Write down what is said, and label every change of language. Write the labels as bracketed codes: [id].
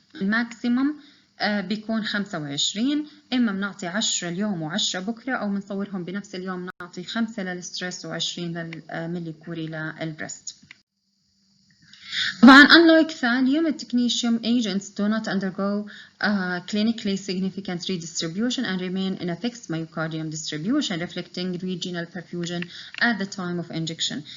[ar] Maximum بيكون 25. إما بنعطي 10 اليوم و10 بكرة، أو بنصورهم بنفس اليوم نعطي 5 للستريس و20 للمليكوري للبريست. [en] طبعا unlike thallium, technetium agents do not undergo clinically significant redistribution and remain in a fixed myocardium distribution, reflecting regional perfusion at the time of injection.